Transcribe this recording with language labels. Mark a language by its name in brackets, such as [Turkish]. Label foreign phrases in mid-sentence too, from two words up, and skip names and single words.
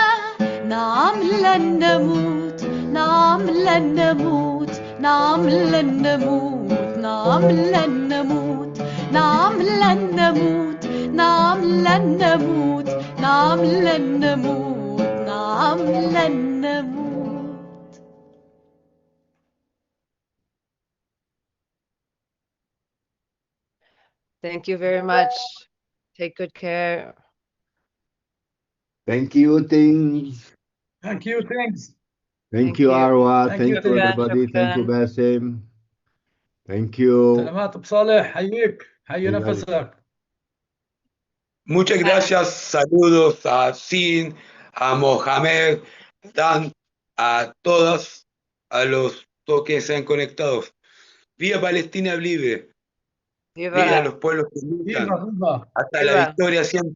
[Arabic] نعم لن نموت، نعم لن نموت، نعم لن نموت، نعم لن نموت، نعم لن نموت، نعم لن نموت، نعم لن نموت، نعم لن نموت. [English] Thank you very much. Take good care. Thank you, Tings. Thank you, thanks. Thank you, Arwa. Thank Thank you, you, Tings. everybody. Thank you, Bassem. Thank you. [Arabic] سلامات بصالح، حييك، حي نفسك. [Spanish] Muchas gracias, saludos a Sin, a Mohammed, Dan, a todos, a los que se han conectado. Viva Palestina libre, viva los pueblos que luchan, hasta la victoria siempre.